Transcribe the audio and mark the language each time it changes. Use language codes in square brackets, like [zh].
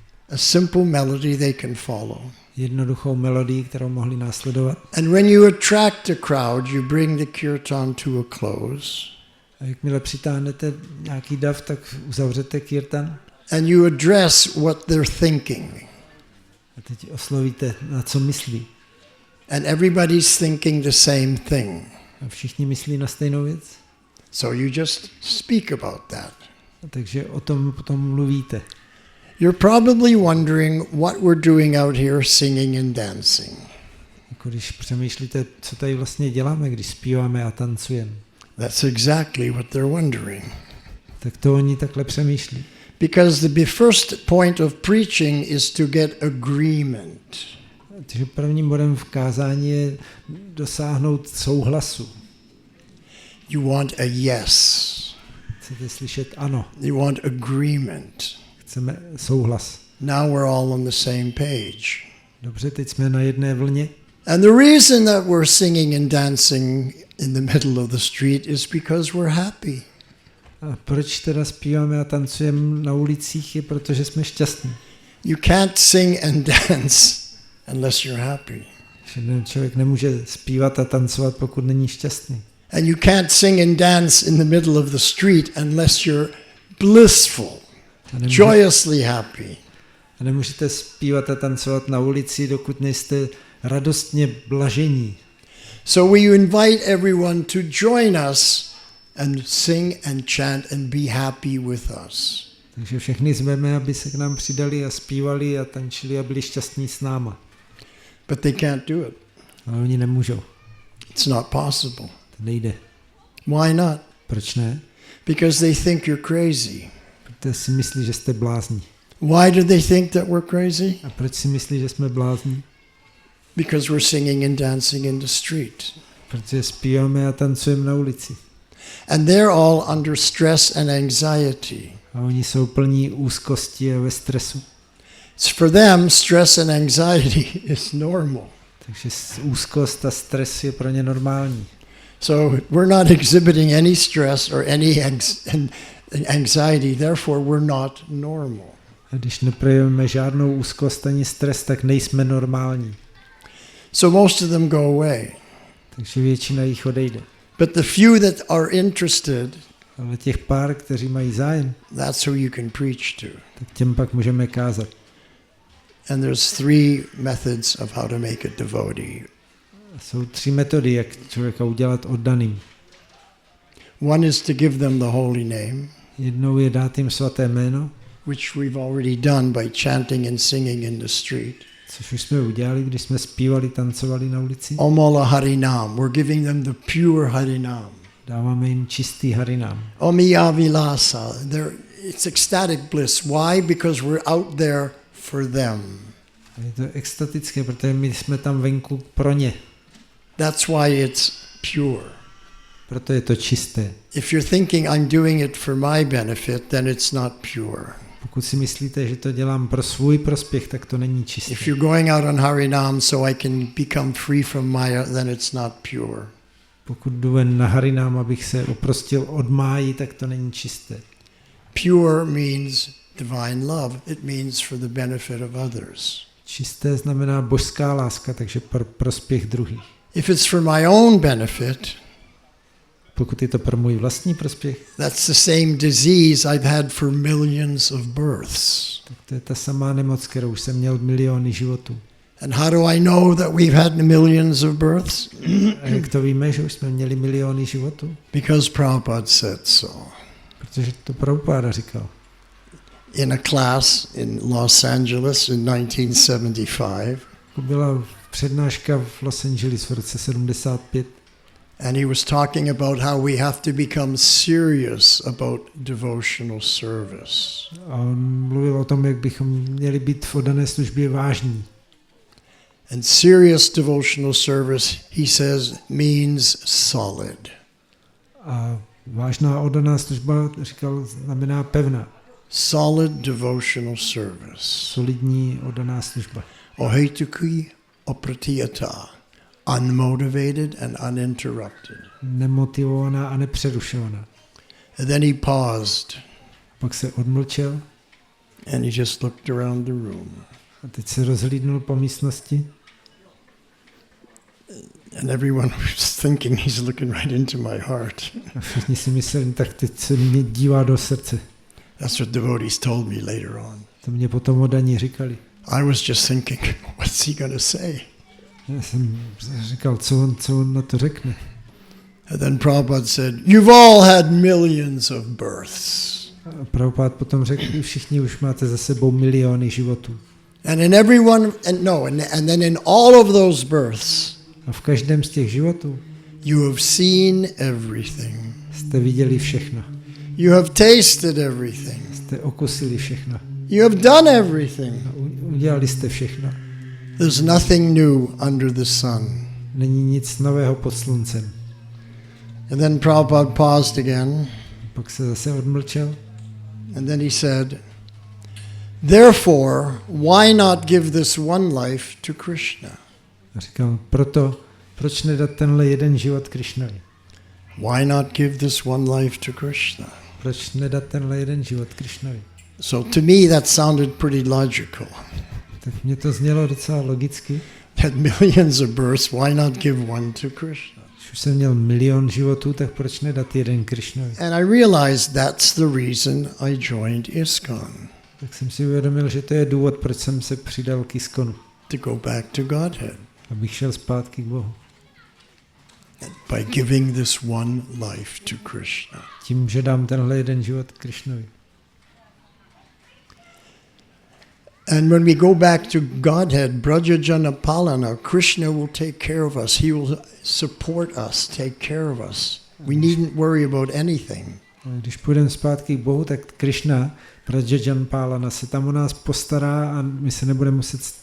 [en] A simple melody they can follow. [cs] Jednoduchou melodii, kterou mohli následovat. [en] And when you attract a crowd, you bring the kirtan to a close. [cs] A jakmile přitáhnete nějaký dav, tak uzavřete kirtan. [en] And you address what they're thinking. [cs] A teď oslovíte, na co myslí. [en] And everybody's thinking the same thing. [cs] A všichni myslí na stejnou věc. [en] So you just speak about that. [cs] A takže o tom potom mluvíte. [en] You're probably wondering what we're doing out here singing and dancing. [cs] Jako když přemýšlíte, co tady vlastně děláme, když zpíváme a tancujeme. [en] That's exactly what they're wondering. [cs] Tak to oni takhle přemýšlí. [en] Because the first point of preaching is to get agreement. [cs] Takže prvním bodem v kázání je dosáhnout souhlasu. [en] You want a yes. [cs] Chcete slyšet ano. [en] You want agreement. [cs] Chceme souhlas. [en] Now we're all on the same page. [cs] Dobře, teď jsme na jedné vlně. [en] And the reason that we're singing and dancing in the middle of the street is because we're happy. [cs] A proč teda zpíváme a tancujeme na ulicích, je protože jsme šťastní. [en] You can't sing and dance unless you're happy. [cs] Člověk nemůže zpívat a tancovat, pokud není šťastný. [en] And you can't sing and dance in the middle of the street unless you're blissful, joyously happy. [cs] A nemůžete zpívat a tancovat na ulici, dokud nejste radostně blažení. [en] So we invite everyone to join us and sing and chant and be happy with us. [cs] Takže všechny zveme, aby se k nám přidali a zpívali a tančili a byli šťastní s náma. [en] But they can't do it. [cs] Ale oni nemůžou. [en] It's not possible. [cs] To nejde. [en] Why not? [cs] Proč ne? [en] Because they think you're crazy. [cs] Protože si myslí, že jste blázni. [en] Why do they think that we're crazy? [cs] A proč si myslí, že jsme blázni? [en] because we're singing and dancing in the street. [cs] Protože zpíváme a tancujeme na ulici. [en] And they're all under stress and anxiety. [cs] A oni jsou plní úzkosti a ve stresu. [en] For them, stress and anxiety is normal. [cs] Takže úzkost a stres je pro ně normální. [en] So we're not exhibiting any stress or any anxiety, therefore we're not normal. [cs] A když neprojevíme žádnou úzkost ani stres, tak nejsme normální. [en] So most of them go away. [cs] Takže většina jich odejde. [en] But the few that are interested, [cs] Ale těch pár, kteří mají zájem, [en] that's who you can preach to. [cs] tak těm pak můžeme kázat. [en] And there's 3 methods of how to make a devotee. [cs] Jsou 3 metody, jak člověka udělat oddaným. [en] One is to give them the holy name, [cs] Jednou je dát jim svaté jméno, [en] which we've already done by chanting and singing in the street. [cs] což už jsme udělali, když jsme zpívali, tancovali na ulici. Omala Harinam. [en] We're giving them the pure Harinam. [cs] Dáváme jim čistý harinám. Omiya Vilasa. [en] It's ecstatic bliss. Why? Because we're out there for them. [cs] A je to extatické, protože my jsme tam venku pro ně. [en] That's why it's pure. [cs] Proto je to čisté. [en] If you're thinking I'm doing it for my benefit, then it's not pure. [cs] Pokud si myslíte, že to dělám pro svůj prospěch, tak to není čisté. [en] If you're going out on Harinam so I can become free from Maya, then it's not pure. [cs] Pokud jdu ven na harinám, abych se oprostil od máji, tak to není čisté. [en] Pure means divine love. It means for the benefit of others. [cs] Čisté znamená božská láska, takže pro prospěch druhých. [en] If it's for my own benefit, [cs] Pokud je to pro můj vlastní prospěch, [en] that's the same disease I've had for millions of births. [cs] tak to je ta samá nemoc, kterou už jsem měl miliony životů. [en] And how do I know that we've had millions of births? [cs] A jak to víme, že už jsme měli miliony životů? [en] Because Prabhupada said so. [cs] Protože to Prabhupada říkal. [en] In a class in Los Angeles in 1975, [cs] Byla přednáška v Los Angeles v roce 75 [en] and he was talking about how we have to become serious about devotional service. [cs] a on mluvil o tom, jak bychom měli být v oddané službě vážní. [en] And serious devotional service, he says, means solid. [cs] A vážná oddaná služba, říkal, znamená pevná. [en] Solid devotional service. [cs] Solidní oddaná služba. Ohetuki opratiyata. [en] Unmotivated and uninterrupted. [cs] Nemotivovaná a nepřerušovaná. [en] And then he paused [cs] Pak se odmlčel [en] and he just looked around the room. [cs] a teď se rozhlídnul po místnosti [en] And everyone was thinking he's looking right into my heart. [cs] a všichni si mysleli, tak teď se mě dívá do srdce. [en] That's what devotees told me later on. [cs] To mě potom oddaní říkali. [en] I was just thinking, what's he going to say? [cs] Já jsem říkal, co on na to řekne. [en] And then Prabhupada said, you've all had millions of births. [cs] A Prabhupada potom řekl, všichni už máte za sebou miliony životů. [en] And in everyone, and then in all of those births, [cs] A v každém z těch životů [en] you have seen everything. [cs] jste viděli všechno. [en] You have tasted everything. [cs] Jste okusili všechno. [en] You have done everything. [cs] A udělali jste všechno. [en] There's nothing new under the sun. [cs] Není nic nového pod sluncem. [en] And then Prabhupada paused again, [cs] Pak se zase odmlčel [en] and then he said, therefore, why not give this one life to Krishna? [cs] a říkal, proč nedat tenhle jeden život Krišnovi? [en] Why not give this one life to Krishna? [cs] Proč nedat tenhle jeden život Krišnovi? [en] So to me that sounded pretty logical. [cs] Tak mě to znělo docela logicky. [en] Had millions of births, why not give one to Krishna? [cs] Když už jsem měl milion životů, tak proč nedat jeden Krišnovi? [en] And I realized that's the reason I joined ISKCON, [cs] Tak jsem si uvědomil, že to je důvod, proč jsem se přidal k ISKCONu. [en] to go back to Godhead [cs] Abych šel zpátky k Bohu. [en] by giving this one life to Krishna. [cs] Tím, že dám tenhle jeden život Krišnovi. [en] And when we go back to Godhead, Brajajana Palana, Krishna will take care of us. He will support us, take care of us. We needn't worry about anything. [cs] Když půjdeme zpátky k Bohu, tak Krishna, Prajajan Pálana, se tam o nás postará a my se nebudeme muset